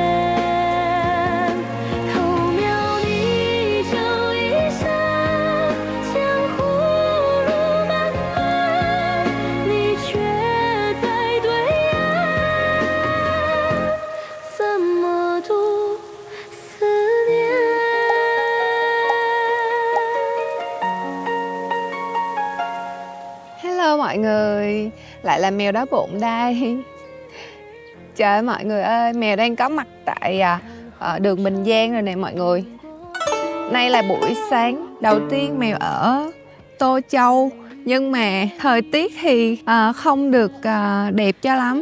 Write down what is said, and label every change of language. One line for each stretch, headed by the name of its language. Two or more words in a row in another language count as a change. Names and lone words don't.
Chinese: 偷瞄你就一闪，江湖路漫漫，你却在对岸，怎么度思念
Vietnamese: ？Hello mọi người, lại là mèo đói bụng đây. Trời ơi mọi người ơi, mèo đang có mặt tại đường Bình Giang rồi nè mọi người. Nay là buổi sáng đầu tiên mèo ở Tô Châu. Nhưng mà thời tiết thì không được đẹp cho lắm.